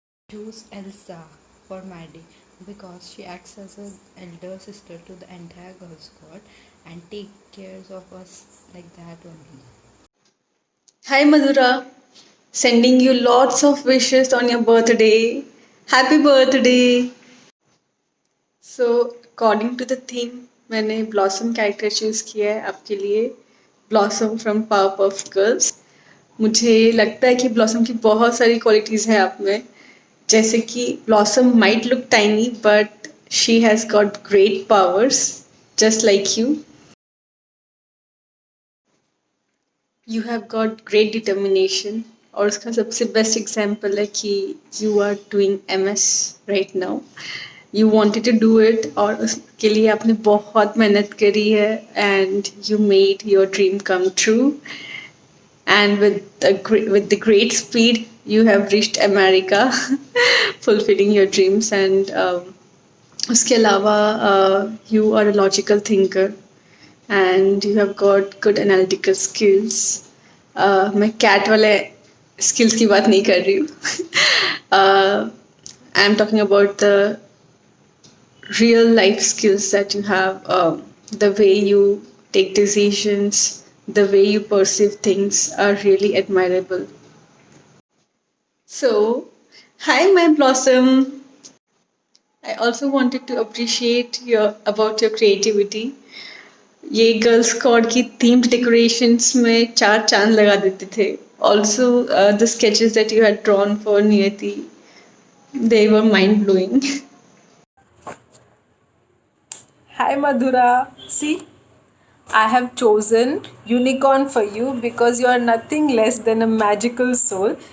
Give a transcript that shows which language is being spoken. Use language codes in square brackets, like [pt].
[en] Choose Elsa for Maddie because she acts as an elder sister to the entire Girl Squad and take care of us like that only. Hi Madhura, sending you lots of wishes on your birthday. Happy birthday! So, according to the theme, [hi] मैंने blossom character choose किया है आपके लिए. [en] Blossom from Powerpuff Girls. [hi] मुझे लगता है कि blossom की बहुत सारी क्वालिटीज़ हैं आप में, जैसे कि [en] Blossom might look tiny but she has got great powers just like you. You have got great determination [hi] और उसका सबसे बेस्ट एग्जाम्पल है कि [en] You are doing MS right now. You wanted to do it [hi] और उसके लिए आपने बहुत मेहनत करी है [en] And you made your dream come true. And with the great speed you have reached America, fulfilling your dreams. And [hi] उसके अलावा [en] you are a logical thinker and you have got good analytical skills. [hi] मैं cat वाले skills की बात नहीं कर रही हूँ. [en] I am talking about the real life skills that you have, the way you take decisions, the way you perceive things are really admirable. So, hi my blossom. I also wanted to appreciate your creativity. [hi] ये girl squad की [en] themed decorations [hi] में 4 चांद लगा देते थे. [en] Also, the sketches that you had drawn for Niyati, they were mind blowing. Hi Madhura. See, I have chosen Unicorn for you because you are nothing less than a magical soul.